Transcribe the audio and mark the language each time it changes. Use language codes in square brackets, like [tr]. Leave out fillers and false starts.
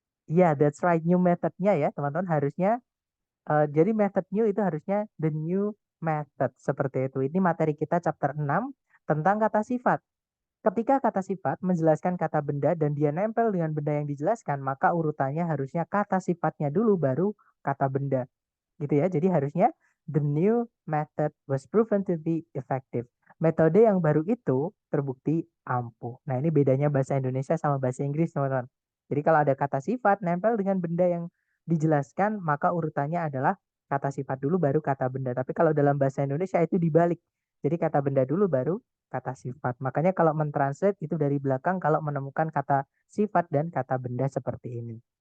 [id] Ya, that's right, new methodnya ya, teman-teman, harusnya jadi method new itu harusnya the new method seperti itu. Ini materi kita chapter 6 tentang kata sifat. Ketika kata sifat menjelaskan kata benda dan dia nempel dengan benda yang dijelaskan, maka urutannya harusnya kata sifatnya dulu baru kata benda. Gitu ya. [en] Jadi harusnya the new method was proven to be effective. [id] Metode yang baru itu terbukti ampuh. Nah, ini bedanya bahasa Indonesia sama bahasa Inggris, teman-teman. Jadi kalau ada kata sifat nempel dengan benda yang dijelaskan, maka urutannya adalah kata sifat dulu baru kata benda. Tapi kalau dalam bahasa Indonesia itu dibalik. Jadi kata benda dulu baru kata sifat. Makanya kalau mentranslate itu dari belakang kalau menemukan kata sifat dan kata benda seperti ini.